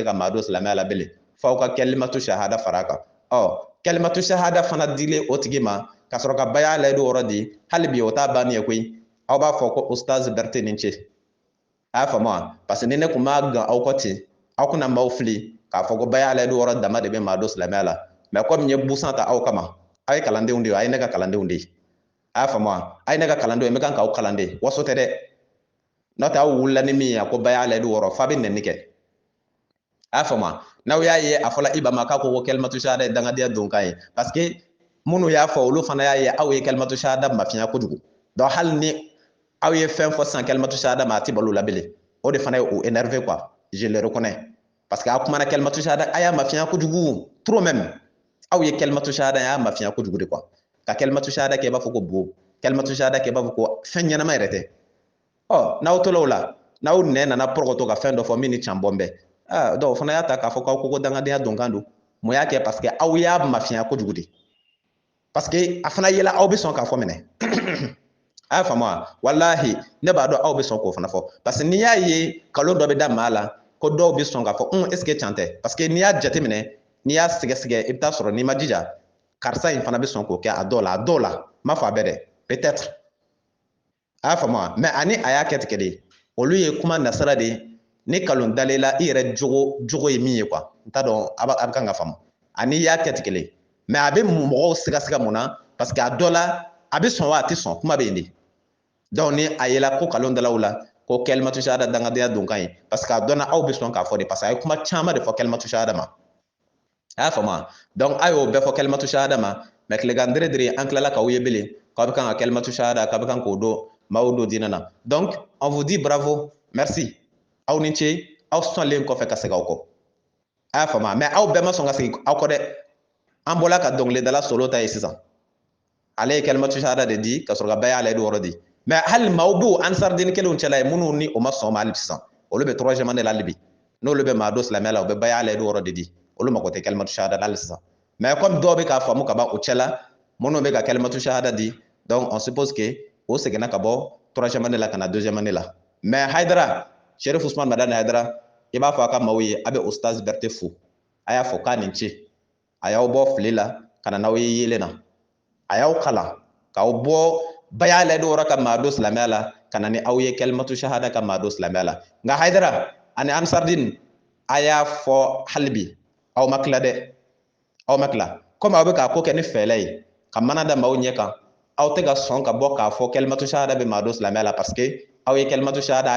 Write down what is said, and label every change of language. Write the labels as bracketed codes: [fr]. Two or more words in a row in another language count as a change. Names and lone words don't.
[bm] ka maa don silamɛya la bilen f'aw ka kalimatu shahada faraka kalimatu shahada fana dile o tigi ma ka sɔrɔ ka baya la do yɔrɔ di hali bi o t'a banni ye koyi aw b'a fɔ ko ustaz Berete ni ce a y'a faamu wa [fr] parce que [bm] ni ne kun b'a gan aw kɔ ten aw kuna m'aw fili k'a fɔ ko baya la do yɔrɔ dama de bɛ maa don silamɛya la [fr] mais comme [bm] n ye busan ta aw kama aw ye kalandenw de ye a ye ne ka kalandenw de ye a y'a faamu wa a ye ne ka kalandenw ye n bɛ kan k'aw kalan de waso tɛ dɛ n'o tɛ aw wulila ni min ye a ko baya la do yɔrɔ f'a bɛ nɛni kɛ a y'a faamu wa n'aw y'a ye a fɔla Iba ma k'a ko kalimatu shahada ye dangadenya don kan ye [fr] parce que [bm] minnu y'a fɔ olu fana y'a ye aw ye kalimatu shahada mafiya kojugu donc hali ni aw ye fɛn fɔ sisan kalimatu shahada ma a tɛ balo la bilen o de fana ye o [fr] énervé quoi je le reconnais parce que [bm] a kumana kalimatu shahada a y'a mafiya kojugu [fr] trop même [bm] aw ye kalimatu shahada a y'a mafiya kojugu de quoi ka kalimatu shahada kɛ i b'a fɔ ko bo kalimatu shahada kɛ i b'a fɔ ko fɛn ɲɛnama yɛrɛ tɛ n'aw tola o la n'aw nɛ nana pɔrɔgɔtɔ ka fɛn dɔ fɔ min ni can bɔn bɛ donc o fana y'a ta k'a fɔ k'aw ko dangadenya donkan don mun y'a kɛ [fr] parce que [bm] aw y'a mafiya kojugu de [fr] parce que [bm] a fana yela aw bɛ sɔn k'a fɔ minɛ a y'a faamu wa walahi ne b'a dɔn aw bɛ sɔn k'o fana fɔ [fr] parce que [bm] n'i y'a ye kalon dɔ bɛ da maa la ko dɔw bɛ sɔn k'a fɔ [fr] est ce que [bm] can tɛ [fr] parce que [bm] n'i y'a jateminɛ n'i y'a sɛgɛsɛgɛ i bɛ taa sɔrɔ n'i ma jija karisa in fana bɛ sɔn k'o kɛ a dɔw la n m'a fɔ a bɛɛ dɛ [fr] peut être [bm] a y'a faamu wa mais ani a y'a kɛ tigɛ de olu ye kuma nasara de ye ni kalon dalela i yɛrɛ jogo ye min ye quoi n t'a dɔn a bɛ kan ka faamu ani y'a kɛ tigɛ de mais a bɛ mɔgɔw siga mun na [fr] parce que [bm] a dɔ la a bɛ sɔn wa a tɛ sɔn kuma bɛ yen de donc ni a yela ko kalon dalaw la ko kalimatu shahada dangadenya don kan ye [fr] parce que [bm] a dɔnna aw bɛ sɔn k'a fɔ de [fr] parce que [bm] a ye kuma caman de fɔ kalimatu shahada ma a y'a faamu wa donc a y'o bɛɛ fɔ kalimatu shahada ma mais tilegan dere an tilala k'aw ye bilen k'aw bɛ kan ka kalimatu shahada k'aw bɛ kan k'o don maaw don diinɛ na [fr] donc on vous dit bravo merci [bm] aw ni ce aw sɔnlen kɔfɛ ka segin aw kɔ a y'a faamu mais aw bɛɛ ma sɔn ka segin aw kɔ dɛ an bɔla ka dɔnkilidala solo ta ye sisan ale ye kalimatu shahada de di ka sɔrɔ ka baya ale de yɔrɔ di mais hali maaw b'o ansardini kelenw cɛla ye minnu ni o ma sɔn ma hali sisan olu bɛ [fr] troisième année [bm] la hali bi n'olu bɛ maa don silamɛya la u bɛ baya ale de yɔrɔ de di olu mago tɛ kalimatu shahada la hali sisan mais comme dɔw bɛ k'a faamu ka ban o cɛla minnu bɛ ka kalimatu shahada di [fr] donc on suppose que [bm] o seginna ka bɔ [fr] troisième année [bm] la ka na [fr] deuxième année [bm] la mais Haidara Cherif Usman Madani Haidara i b'a fɔ a ka maaw ye a bɛ ustaz Berete fo a y'a fɔ k'a ni ce a y'aw bɔ fili la ka na n'aw ye yelen na a y'aw kalan k'aw bɔ baya la yɔrɔ ka maa don silamɛya la ka na ni aw ye kalimatu shahada ka maa don silamɛya la nka Haidara ani ansardin a y'a fɔ hali bi aw ma tila dɛ aw ma tila komi aw bɛ k'a ko kɛ ni fɛɛrɛ ye ka mana da maaw ɲɛ kan aw tɛ ka sɔn ka bɔ k'a fɔ kalimatu shahada bɛ maa don silamɛya la [fr] parce que [bm] aw ye kalimatu shahada a